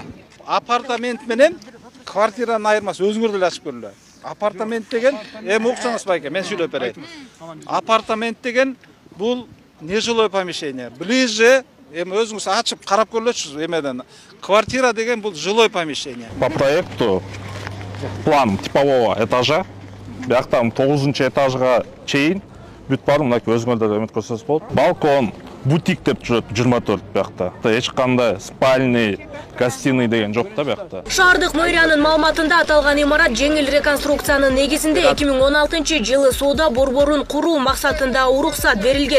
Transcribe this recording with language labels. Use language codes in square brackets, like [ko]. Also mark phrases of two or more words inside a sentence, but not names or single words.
[ky] Апартамент менен квартиранын айырмасы өзүңөр деле ачып көрүңүлөр. Апартамент деген эми уксаңыз байке, мен сүйлөп берейин. Апартамент деген бул [ru] нежилой помещение. [ky] Ближе эми өзүңүз ачып карап көрүлөчүсүз эмеден. Квартира деген бул [ru] жилой помещение. По проекту план типового этажа, [ky] бияктан 9-этажга чейин бүт бар, мынакей өзүңөрдө эметип көрсөңүз болот. Балкон, бутик деп жүрөт 24 биякта. Эч кандай [ru] спальный, гостиный [ky] деген жок да биякта. Шаардык мэриянын маалыматында аталган имарат жеңил реконструкциянын негизинде 2016-жылы соода борборун куруу максатында уруксат берилген.